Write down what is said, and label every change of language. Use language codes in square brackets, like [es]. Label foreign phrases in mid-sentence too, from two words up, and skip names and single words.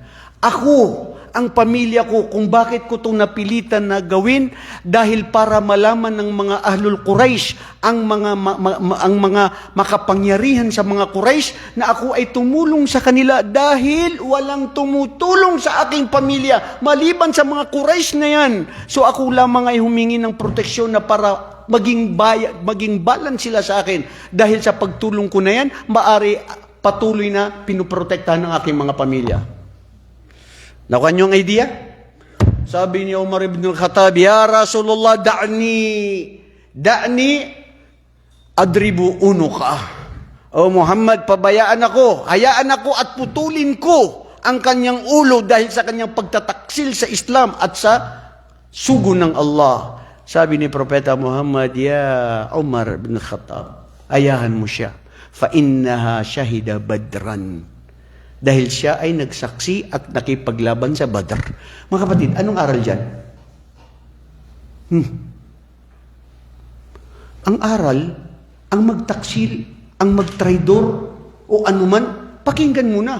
[tl] Ako, ang pamilya ko, kung bakit ko itong napilitan na gawin, dahil para malaman ng mga Ahlul Quraysh, ang mga makapangyarihan sa mga Quraysh, na ako ay tumulong sa kanila dahil walang tumutulong sa aking pamilya, maliban sa mga Quraysh na yan. So ako lamang ay humingi ng proteksyon na para maging balance sila sa akin. Dahil sa pagtulong ko na yan, maari patuloy na pinuprotektahan ng aking mga pamilya. Nakuha niyo ang idea? Sabi ni Umar ibn al-Khattab, [ar] Ya Rasulullah, da'ni adribu unuka. [tl] O Muhammad, pabayaan ako, hayaan ako at putulin ko ang kanyang ulo dahil sa kanyang pagtataksil sa Islam at sa sugo ng Allah. Sabi ni Propeta Muhammad, Ya Umar ibn al-Khattab, ayahan mo siya. [ar] Fa innaha shahida badran. [tl] Dahil siya ay nagsaksi at nakipaglaban sa Badr. Mga kapatid, anong aral dyan? Ang aral, ang magtaksil, ang magtraidor, o anuman, pakinggan muna.